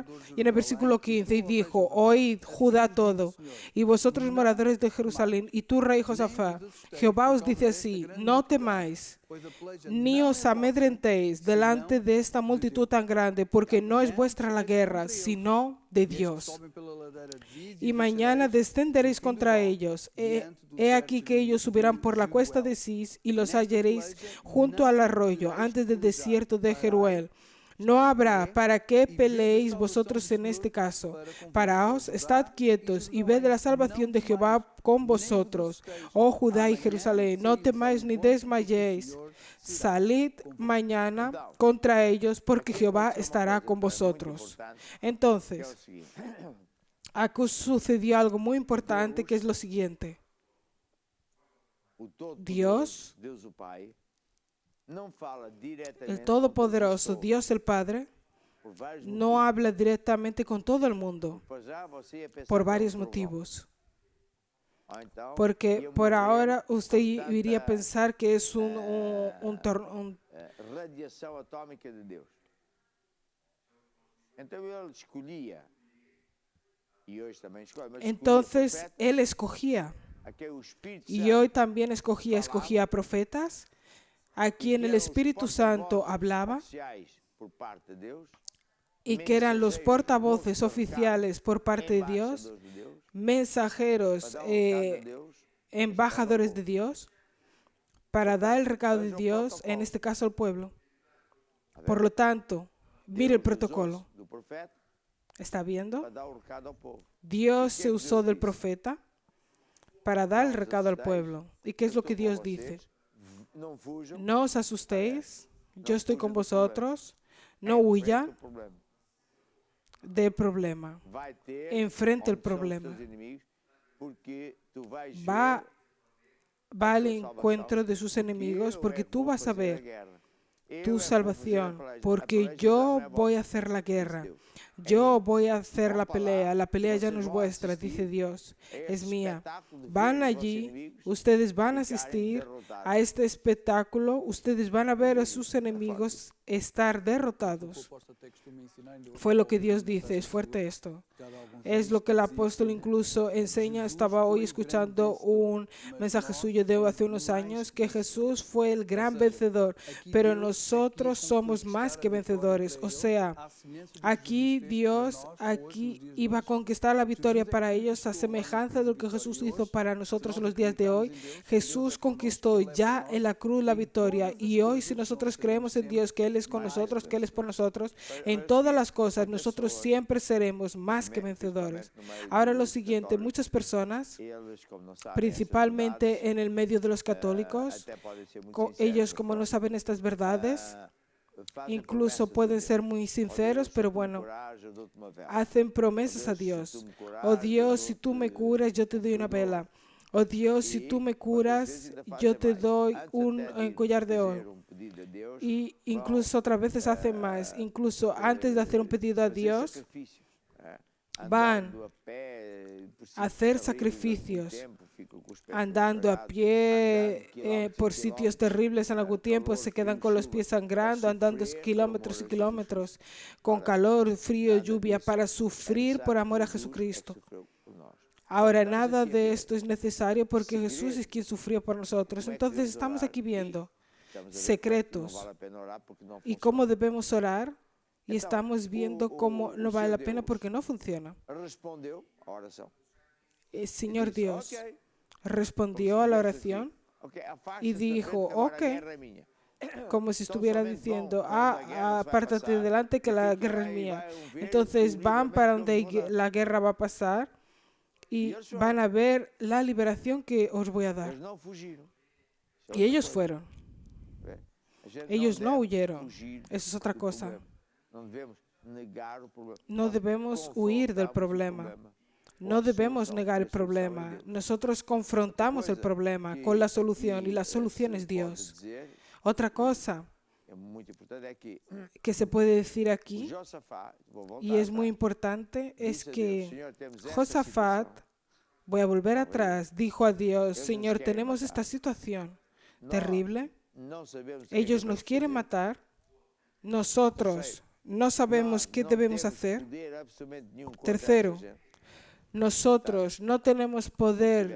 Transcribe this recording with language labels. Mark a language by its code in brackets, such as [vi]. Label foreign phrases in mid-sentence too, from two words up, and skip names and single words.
[es] Y en el versículo 15, y dijo, oíd Judá todo, y vosotros moradores de Jerusalén, y tú rey Josafat, Jehová os dice así, no temáis, [pt] pois a peleja [es] ni [pt] não os é [es] amedrentéis delante de esta multitud tan grande, porque no es vuestra la guerra, sino de Dios. [pt] sobem pela ladeira de Ziz, [es] Y mañana descenderéis contra ellos. He aquí que ellos subirán por la cuesta de Cis y los hallaréis junto al arroyo, antes del desierto de Jeruel. No habrá para qué peleéis vosotros en este caso. Paraos, estad quietos y ved la salvación de Jehová con vosotros, oh Judá y Jerusalén. No temáis ni desmayéis. Salid mañana contra ellos, porque Jehová estará con vosotros. [pt] que é [es] Entonces, [pt] o seguinte. [es] aquí sucedió algo muy importante, que es lo siguiente. [pt] O Todo-Poderoso, Deus, Deus o Pai, não fala diretamente [es] El [pt] com [es] Todopoderoso, [pt] todas as [es] Dios el Padre, [pt] pessoas, por vários [es] no [pt] motivos. [es] habla directamente con todo el mundo [pt] Para já você ia pensar [es] por [pt] que é [es] varios [pt] trovão. [es] motivos. [pt] Então, [es] Porque [pt] ia por morrer [es] ahora [pt] com [es] usted [pt] tanta, [es] iría a pensar que es un [pt] radiação atômica de Deus. Então ele escolhia, e hoje também escolhe, mas [es] Entonces [pt] escolhia [es] él escogía, [pt] a quem o Espírito [es] y [pt] Santo [es] hoy también escogía profetas, a quien el [pt] eram os [es] Espíritu Santo [pt] porta-vozes [es] hablaba [pt] oficiais por parte de Deus, [es] y que eran los portavoces oficiales por parte de Dios, [pt] embaixadores de Deus, [es] mensajeros, [pt] para dar um recado a Deus, [es] embajadores de Dios, para dar el recado de Dios, en este caso al pueblo. Por lo tanto, mire el protocolo. [pt] Do profeta [es] ¿Está viendo? [pt] para dar o recado ao povo. [es] Dios se usó del profeta para dar el recado al pueblo. ¿Y qué es lo que Dios dice? [pt] Não fujam. [es] No os asustéis, yo estoy con vosotros, no huya [pt] enfrenta o problema. [es] del problema. [pt] Vai ter [es] Enfrente el [pt] onde são os [es] problema. [pt] teus inimigos, porque tu vais [es] Va, [pt] ver [es] va al [pt] tu salvação, [es] encuentro de sus enemigos [pt] eu [es] porque [pt] é [es] tú [pt] vou [es] vas a [pt] fazer [es] ver [pt] guerra. Eu [es] tu [pt] é vou [es] salvación, [pt] fazer a [es] porque [pt] peleja já [es] yo [pt] não é [es] voy a [pt] vossa, [es] hacer la [pt] diz [es] guerra. [pt] Deus. [es] Yo voy a hacer la [pt] Vão [es] pelea [pt] para [es] ya [pt] lá, [es] no es [pt] vocês vão [es] vuestra, [pt] assistir [es] dice Dios, [pt] a [es] es [pt] esse [es] mía. [pt] espetáculo de [es] Van [pt] ver os vossos [es] allí, [pt] inimigos [es] ustedes van a [pt] ficarem [es] asistir [pt] derrotados. [es] a este espectáculo, ustedes van a ver a sus enemigos estar [pt] O [es] derrotados. [pt] apóstolo até costuma ensinar, ainda [es] Fue lo que [pt] hoje, [es] Dios [pt] nas [es] dice, es [pt] mensagens [es] fuerte [pt] suas, [es] esto. [pt] cada alguns [es] Es [pt] anos [es] lo que el [pt] dizia [es] apóstol [pt] que [es] incluso enseña. [pt] Jesus [es] Estaba [pt] foi [es] hoy [pt] o [es] escuchando [pt] grande [es] un [pt] vencedor, mas [es] mensaje [pt] nós [es] suyo de [pt] somos [es] hace unos [pt] mais [es] años [pt] que [es] que [pt] vencedores. [es] Jesús fue el gran [pt] sea, [es] vencedor, [pt] Aquí [es] pero [pt] Deus [es] nosotros [pt] queria [es] somos [pt] conquistar [es] más [pt] a [es] que [pt] vitória [es] vencedores. [pt] para [es] O [pt] eles, [es] sea, [pt] à semelhança do que [es] aquí [pt] Jesus fez [es] Dios [pt] para nós hoje, nos [es] aquí [pt] dias de [es] iba a [pt] hoje. [es] conquistar la victoria [pt] Jesus é [es] para [pt] que [es] ellos a [pt] conquistou a [es] semejanza de lo que [pt] nossa [es] Jesús [pt] vitória [es] hizo [pt] hoje. [es] para [pt] Se [es] nosotros [pt] nós [es] los días de hoy. [pt] acreditamos em Deus, que Deus [es] Jesús [pt] é connosco, [es] conquistó [pt] que Ele é por [es] ya [pt] nós, [es] en la cruz la [pt] em [es] victoria [pt] todas as [es] y hoy [pt] coisas [es] si [pt] nós [es] nosotros [pt] seremos [es] creemos en [pt] sempre [es] Dios que Él es con [pt] mais [es] nosotros, que Él es por nosotros, en [pt] Mas [es] todas [pt] que [es] las cosas [pt] muitas [es] nosotros [pt] pessoas, [es] siempre seremos más que vencedores. [pt] principalmente no meio [es] Ahora lo [pt] dos [es] siguiente, [pt] católicos, [es] muchas personas, [pt] eles, como não sabem essas [es] principalmente [pt] verdades, [es] en el medio de los católicos, [pt] até podem ser muito sinceros [es] ellos [pt] com [es] como no [pt] nós, [es] saben estas verdades, [pt] fazem [es] incluso [pt] promessas a [es] pueden [pt] Deus. [es] ser muy [pt] Ó [es] sinceros, [pt] Deus, [es] pero [pt] se tu me [es] bueno, [pt] curares, eu dou-te uma vela. [es] hacen promesas a [pt] Ó Deus, [es] Dios. [pt] se tu me curares, [es] Oh [pt] eu [es] Dios, si tú me [pt] dou-te [es] curas, yo te doy una [pt] flor. [es] vela. Oh Dios, si [pt] E [es] tú me [pt] outras [es] curas, [pt] vezes ainda [es] yo [pt] fazem [es] te [pt] mais. [es] doy [pt] Antes [es] un [pt] até de [es] collar de [pt] fazer [es] oro. [pt] pedido a Deus, [es] Y [pt] vão, [es] incluso otras veces hacen más. Incluso antes de hacer un pedido a [pt] fazer [es] Dios, [pt] sacrifícios, [es] van [pt] andando a pé, por [es] a hacer [pt] sítios terríveis, [es] sacrificios, [pt] algum tempo, ficam com os pés [es] andando a [pt] todos [es] pie [pt] fregados, andando [es] por [pt] quilómetros e [es] sitios [pt] quilómetros, [es] terribles en algún tiempo, [pt] calor, [es] se quedan [pt] frío, [es] con los [pt] chuva, [es] pies [pt] a [es] sangrando, andando [pt] sofrer por [es] kilómetros y [pt] amor a [es] kilómetros, con [pt] Ora, [es] calor, frío, [pt] nada [es] lluvia, [pt] disso [es] para [pt] é [es] sufrir por [pt] necessário, [es] amor a [pt] Jesus é que [es] Jesucristo. [pt] sofreu por nós. [es] Ahora, [pt] Estamos [es] nada [pt] aqui a [es] de [pt] ver [es] esto es necesario porque [pt] segredos. [es] Jesús es quien sufrió por nosotros. [pt] Como é que [es] Entonces [pt] devemos [es] estamos [pt] orar? [es] aquí viendo [pt] Estamos a ver que [es] secretos [pt] não vale a pena orar porque não [es] y [pt] funciona. [es] cómo debemos orar y [pt] Então, [es] estamos viendo cómo no vale la pena porque no funciona. [pt] Respondeu a oração. [es] El [pt] E [es] Señor [pt] disse, [es] Dios [pt] "Ok, [es] respondió a la [pt] como se tivesse [es] oración [pt] assim, ok, afasta-se [es] y [pt] da [es] dijo, [pt] frente, que agora a [es] ok, [pt] guerra é minha." [es] como si [pt] Então, [es] estuviera [pt] somente [es] diciendo, [pt] vão para onde a guerra se vai [es] apártate [pt] passar, [es] delante que [pt] e [es] la [pt] fica [es] guerra [pt] lá [es] es [pt] e [es] mía. [pt] vai ver [es] Entonces [pt] o [es] van [pt] livramento [es] para [pt] que [es] donde [pt] eu vos vou dar. [es] la guerra va a pasar y ellos fueron. van a ver la liberación que os voy a dar. [pt] Eles não fugiram. Isso é [es] Y [pt] outra [es] ellos [pt] coisa. [es] fueron. [pt] A gente [es] Ellos no [pt] deve [es] huyeron. [pt] fugir [es] Eso es otra [pt] do [es] cosa. [pt] problema. Não devemos negar o problema. [es] No [pt] Nós [es] debemos huir del [pt] confrontamos o [es] problema. [pt] problema com [es] No [pt] a [es] debemos [pt] solução, [es] negar [pt] e [es] el [pt] a solução é [es] problema. [pt] Deus. [es] Nosotros confrontamos el [pt] Outra coisa [es] problema [pt] que [es] con la solución [pt] aqui, [es] y la solución [pt] se [es] es [pt] pode [es] Dios. [pt] dizer, [es] Otra cosa [pt] é muito importante, é [es] que se puede decir [pt] o [es] aquí [pt] Josafá, vou voltar [es] y es muy [pt] atrás, [es] importante es [pt] disse a Deus, [es] que [pt] "Senhor, temos esta [es] Josafat, [pt] situação. [es] voy a volver atrás, dijo a Dios, Ellos Señor, nos quieren tenemos matar. esta situación [pt] Nós [es] terrible, [pt] não sabemos o que [es] ellos [pt] devemos [es] nos quieren [pt] fazer. [es] matar, nosotros no sabemos qué [pt] Nós não [es] debemos [pt] temos [es] hacer, [pt] poder absolutamente nenhum contra [es] Tercero, [pt] essa gente. [es] nosotros no tenemos poder